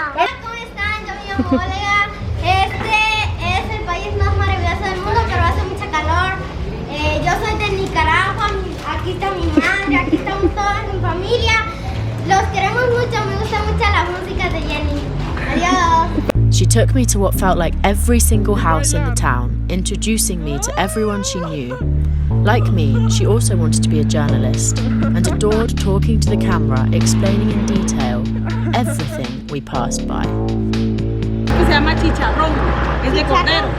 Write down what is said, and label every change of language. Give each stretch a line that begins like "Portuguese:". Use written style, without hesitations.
Spanish: Hola, ¿cómo están? Yo me llamo Olga. Este es el país más maravilloso del mundo, pero hace mucha calor. Yo soy de Nicaragua, aquí está mi madre, aquí estamos todos en familia. Los queremos mucho, me gusta mucho la música de Jenny. Adiós.
English: She took me to what felt like every single house in the town, introducing me to everyone she knew. Like me, she also wanted to be a journalist and adored talking to the camera, explaining in detail everything we passed by.
Spanish: Se llama chicharrón, es de cordero.